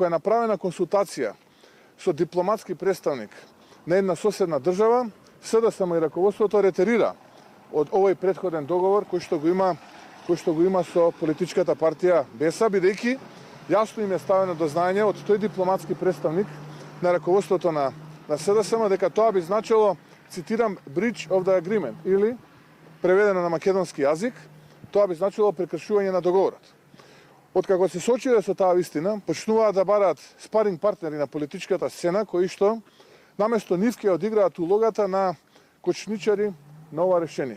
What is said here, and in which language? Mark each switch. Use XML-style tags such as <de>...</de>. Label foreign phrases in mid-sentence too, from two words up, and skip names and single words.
<mk>е направена консултација со дипломатски представник на една соседна држава, СДСМ и раководството ретерира од овој претходен договор кој што го има со политичката партија БЕСА, бидејќи јасно им е ставено до знаење од тој дипломатски представник на раководството на СДСМ дека тоа би значило, цитирам,</mk> <en>breach of the agreement,</en> <mk>или преведено на македонски јазик, тоа би значило прекршување на договорот. Откако се соочиле со таа вистина, почнуваат да бараат спаринг партнери на политичката сцена кои што наместо нив ќе одиграат улогата на кочничари на ова решение.</mk>